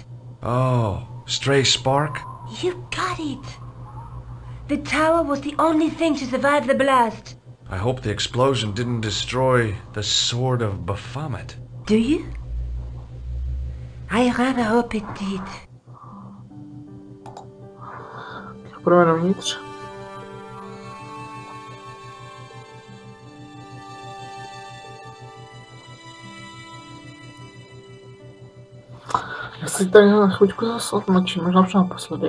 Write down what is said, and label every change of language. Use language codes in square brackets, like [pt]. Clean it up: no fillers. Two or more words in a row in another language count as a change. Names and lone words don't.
[en] Oh, stray spark? You got it. The tower was the only thing to survive the blast. I hope the explosion didn't destroy the Sword of Baphomet. Do you? I rather hope it did. [cs] Půjdeme dovnitř. Já si tady na chvíľku zase odmlčím, možná už naposledy.